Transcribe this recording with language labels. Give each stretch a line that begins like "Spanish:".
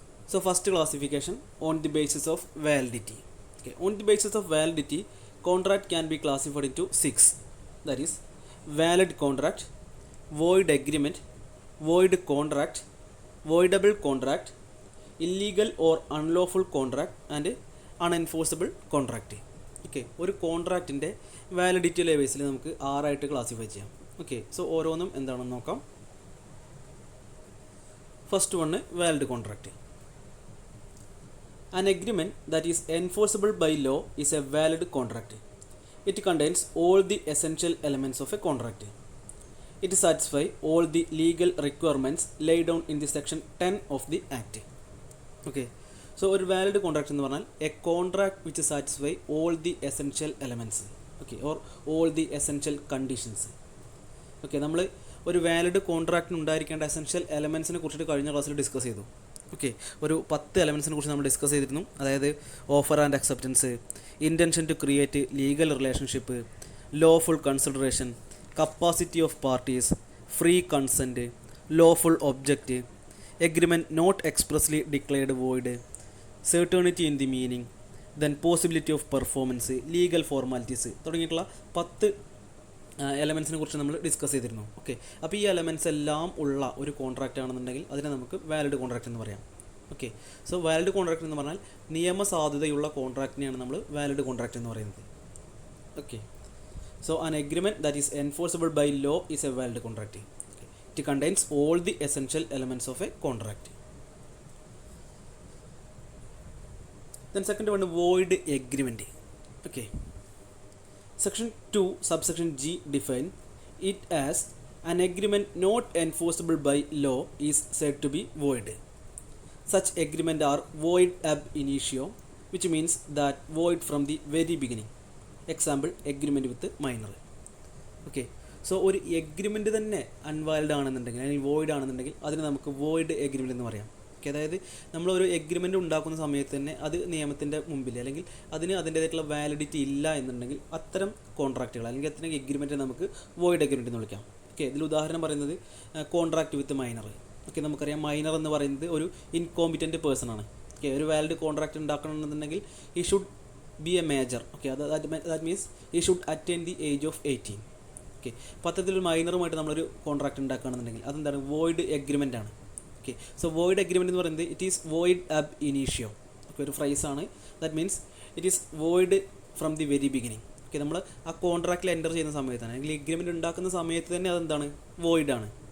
English: So first classification on the basis of validity. Okay, on the basis of validity, contract can be classified into six. That is, valid contract, void agreement, void contract, voidable contract, illegal or unlawful contract, and unenforceable contract.
Malayalam: Okay, ഒരു കോൺട്രാക്റ്റിൻ്റെ validity ലെവൽസിൽ നമുക്ക് ആറായിട്ട് classify ചെയ്യാം. Okay, so ഓരോന്നും എന്താണെന്ന് നോക്കാം.
English: First one valid contract. An agreement that is enforceable by law is a valid contract. It contains all the essential elements of a contract. It satisfies all the legal requirements laid down in the section 10 of the Act. Okay, so a valid contract
Malayalam: എന്ന് പറഞ്ഞാൽ
English: a contract which satisfies all the essential elements, okay, or all the essential conditions.
Malayalam: Okay, നമ്മൾ ഒരു valid കോൺട്രാക്റ്റിന് ഉണ്ടായിരിക്കേണ്ട essential എലമെൻസിനെ കുറിച്ചിട്ട് കഴിഞ്ഞ ക്ലാസ്സിൽ discuss ചെയ്തു. Okay, ഒരു 10 എലമെൻസിനെ കുറിച്ച് നമ്മൾ ഡിസ്കസ് ചെയ്തിരുന്നു.
English: അതായത് offer and acceptance, intention to create legal relationship, lawful consideration, capacity of parties, free consent, lawful object, agreement not expressly declared void, certainty in the meaning, then possibility of performance, legal formalities
Malayalam: തുടങ്ങിയിട്ടുള്ള 10 എലമെൻസിനെ കുറിച്ച് നമ്മൾ discuss ചെയ്തിരുന്നു. Okay, അപ്പോൾ ഈ elements എല്ലാം ഉള്ള ഒരു contract ആണെന്നുണ്ടെങ്കിൽ അതിനെ നമുക്ക് വാലിഡ് കോൺട്രാക്റ്റ് എന്ന് പറയാം. ഓക്കെ, സോ വാലിഡ് കോൺട്രാക്റ്റ് എന്ന് പറഞ്ഞാൽ നിയമസാധുതയുള്ള കോൺട്രാക്റ്റിനെയാണ് നമ്മൾ വാലിഡ് കോൺട്രാക്റ്റ് എന്ന് പറയുന്നത്.
English: Okay, so an agreement that is enforceable by law is a valid contract. Okay. It contains all the essential elements of a contract. Then second one, void agreement. Okay. Section 2 subsection G define it as an agreement not enforceable by law is said to be void. Such agreement are void ab initio, which means that void from the very beginning. Example agreement with minor.
Malayalam: Okay, so ഒരു agreement തന്നെ അൺവാലിഡ് ആണെന്നുണ്ടെങ്കിൽ അല്ലെങ്കിൽ void ആണെന്നുണ്ടെങ്കിൽ അതിന് നമുക്ക് void agreement എന്ന് പറയാം. Okay, അതായത് നമ്മളൊരു എഗ്രിമെൻറ്റ് ഉണ്ടാക്കുന്ന സമയത്ത് തന്നെ അത് നിയമത്തിൻ്റെ മുമ്പിൽ അല്ലെങ്കിൽ അതിന് അതിൻ്റേതായിട്ടുള്ള വാലിഡിറ്റി ഇല്ല എന്നുണ്ടെങ്കിൽ അത്തരം കോൺട്രാക്റ്റുകൾ അല്ലെങ്കിൽ അത്തരം എഗ്രിമെൻറ്റ് നമുക്ക് വോയിഡ് എഗ്രിമെൻറ്റ് എന്ന് വിളിക്കാം. ഓക്കെ, ഇതിൽ ഉദാഹരണം പറയുന്നത് കോൺട്രാക്റ്റ് വിത്ത് മൈനർ. ഓക്കെ, നമുക്കറിയാം മൈനർ എന്ന് പറയുന്നത് ഒരു ഇൻകോമ്പിറ്റൻറ്റ് പേഴ്സൺ ആണ്. ഓക്കെ, ഒരു വാലിഡ് കോൺട്രാക്റ്റ് ഉണ്ടാക്കണമെന്നുണ്ടെങ്കിൽ
English: ഈ should be a major. Okay, that means he should attain the age of 18.
Malayalam: Okay, അപ്പോൾ അത്തരത്തിലൊരു മൈനറുമായിട്ട് നമ്മളൊരു കോൺട്രാക്റ്റ് ഉണ്ടാക്കുകയാണെന്നുണ്ടെങ്കിൽ അതെന്താണ്, വോയിഡ് എഗ്രിമെൻ്റ് ആണ്. ഓക്കെ, സോ വോയിഡ് എഗ്രിമെൻറ്റ് എന്ന് പറയുന്നത്
English: It is void ab initio.
Malayalam: Okay, ഒരു ഫ്രൈസാണ്.
English: That means it is void from the very beginning.
Malayalam: Okay, നമ്മൾ ആ കോൺട്രാക്റ്റിൽ എൻ്റർ ചെയ്യുന്ന സമയത്താണ് അല്ലെങ്കിൽ എഗ്രിമെൻറ്റ് ഉണ്ടാക്കുന്ന സമയത്ത് തന്നെ അതെന്താണ്, വോയിഡ് ആണ്.